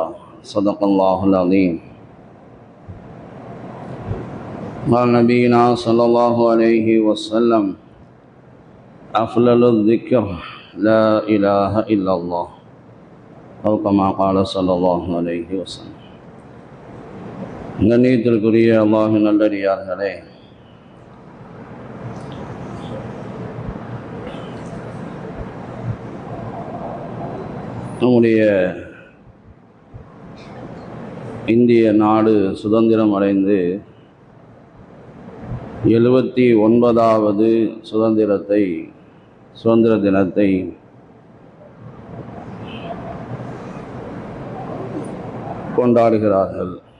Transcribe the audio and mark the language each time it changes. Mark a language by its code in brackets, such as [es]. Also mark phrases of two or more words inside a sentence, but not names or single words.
[ar] صدق الله العظيم. قال نبينا صلى الله عليه وسلم: أفضل الذكر لا إله إلا الله، أو كما قال صلى الله عليه وسلم. [ta] கண்ணியத்திற்குரிய அல்லாஹ்வின் நல்லடியார்களே, நம்முடைய இந்திய நாடு சுதந்திரம் அடைந்து 79வது சுதந்திர தினத்தை கொண்டாடுகிறார்கள்.